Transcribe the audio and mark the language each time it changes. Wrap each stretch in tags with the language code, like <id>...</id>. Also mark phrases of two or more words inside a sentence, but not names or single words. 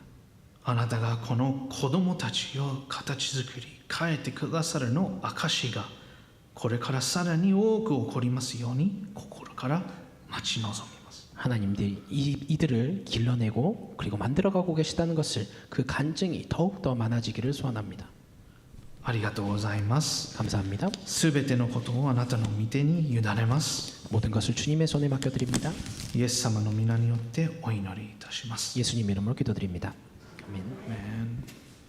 <ja>あなたがこの子供たちを形作り変えてくださるの証がこれからさらに多く起こりますように心から待ち望みます。</ja> <ko>하나님들이 이들을 길러내고 그리고 만들어가고 계시다는 것을 그 간증이 더욱더 많아지기를 소원합니다.</ko> <ja>ありがとうございます。</ja> <ko>감사합니다.</ko> <ja>すべてのことをあなたの御手に委ねます。</ja> <ko>모든 것을 주님의 손에 맡겨드립니다.</ko> <ja>イエス様の皆によってお祈りいたします。</ja> <ko>예수님 이름으로 기도드립니다. 아멘.</ko> <ja>アーメン。</ja>